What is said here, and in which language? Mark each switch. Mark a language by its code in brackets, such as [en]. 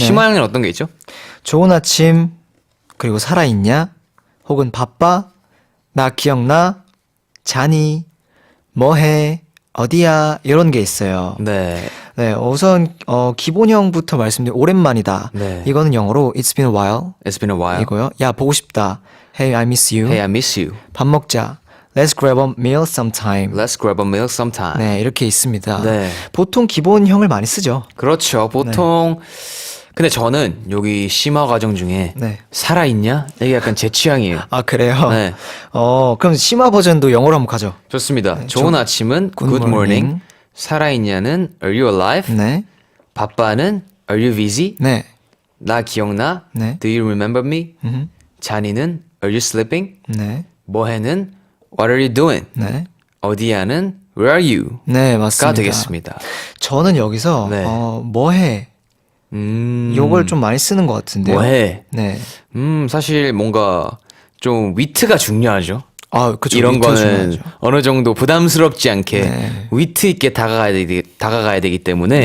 [ko] 심화형은 어떤 게 있죠? 좋은 아침, 그리고 살아있냐? 혹은 바빠? 나 기억나? 자니? 뭐해? 어디야? 이런 게 있어요. 네, 네, 우선 기본형부터 말씀드린 오랜만이다. 네. 이거는 영어로 [en] It's been a while It's been a while. [ko] 이고요. 야 보고 싶다. [en] Hey, I miss you. Hey, I miss you. [ko] 밥 먹자. [en] Let's grab a meal sometime. Let's grab a meal sometime. [ko] 네, 이렇게 있습니다. 네. 보통 기본형을 많이 쓰죠. 그렇죠. 보통 근데 저는 여기 심화 과정 중에 네. 살아있냐? 이게 약간 제 취향이에요. 아, 그래요? 네. 그럼 심화 버전도 영어로 한번 가죠. 좋습니다. 좋은 아침은 [en] Good good morning. morning. [ko] 살아있냐는 [en] are you alive? [ko] 네. 바빠는 [en] are you busy? [ko] 네. 나 기억나? 네. [en] Do you remember me? [ko] 자니는 [en] are you sleeping? [ko] 네. 뭐해는 [en] what are you doing? [ko] 네. 어디야는 [en] where are you? [ko] 네, 맞습니다. 가 되겠습니다. 저는 여기서 네. 뭐해? 요걸 좀 많이 쓰는 것 같은데요. 뭐해? 네. 사실 뭔가 좀 위트가 중요하죠. 그쵸. 이런 위트가 거는 중요하죠. 어느 정도 부담스럽지 않게 네. 위트 있게 다가가야 되기 때문에